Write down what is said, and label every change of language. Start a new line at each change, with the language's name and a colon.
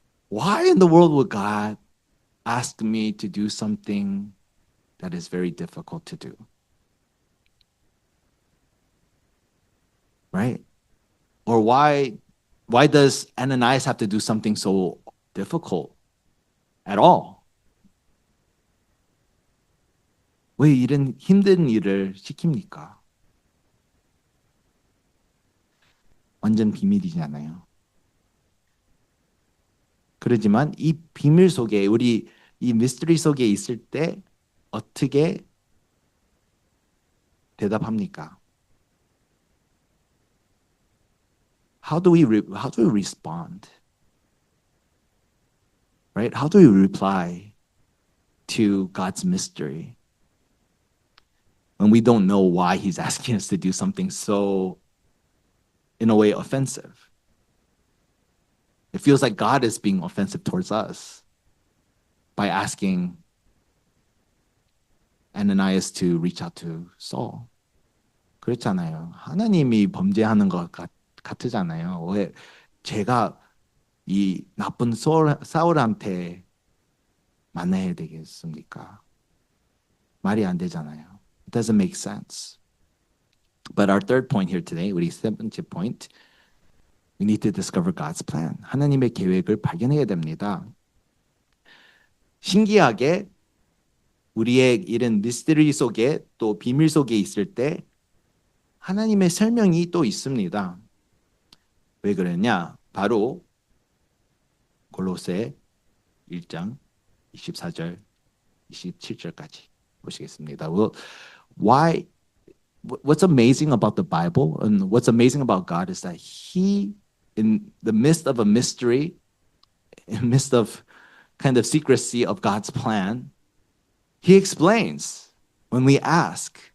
English: Why in the world would God ask me to do something that is very difficult to do? Right? Or why does Ananias have to do something so difficult at all?
Korean: 왜 이런 힘든 일을 시킵니까? 완전 비밀이잖아요. 그러지만 이 비밀 속에 우리 이 미스터리 속에 있을 때 어떻게 대답합니까?
English: How do we respond? Right? How do we reply to God's mystery when we don't know why he's asking us to do something so, in a way, offensive? It feels like God is being offensive towards us by asking Ananias to reach out to Saul.
Korean: 그렇잖아요. 하나님이 범죄하는 것 같으잖아요. 왜 제가 이 나쁜 사울한테 만나야 되겠습니까? 말이 안 되잖아요.
English: It doesn't make sense. But our third point here today,
Korean: 우리 세 번째
English: point, we need to discover God's plan.
Korean: 하나님의 계획을 발견해야 됩니다. 신기하게 우리의 이런 미스터리 속에 또 비밀 속에 있을 때 하나님의 설명이 또 있습니다. 왜 그러냐? 바로 골로새 1장 24절 27절까지 보시겠습니다.
English: Well, what's amazing about the Bible and what's amazing about God is that he, in the midst of a mystery, in the midst of kind of secrecy of God's plan, he explains when we ask.